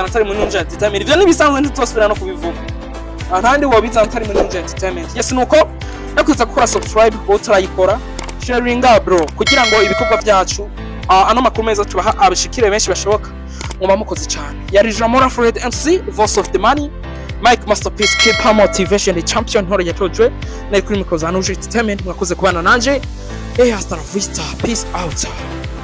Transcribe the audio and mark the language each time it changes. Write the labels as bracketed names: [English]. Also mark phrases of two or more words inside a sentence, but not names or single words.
[Rundi] atari muri Nuje Entertainment ivyo nibisanzwe ntitosubira no kubivuga ahandi wabizana atari muri Nuje Entertainment yes nuko nakwibutsa gukora subscribe ko turayikora [English] sharing bro [Rundi] kugira ngo ibikorwa byacu ano makuru meza tubaha abashikire benshi bashoboka ngoma mukoze cyane yari Jamora Fred MC [English] voice of the money [Rundi] Mike Masterpiece [English] keep her motivation the champion [Rundi] hore yatojwe na kuri micro za Nuje Entertainment mwakoze kubana nanje [Spanish] hasta la vista [English] peace out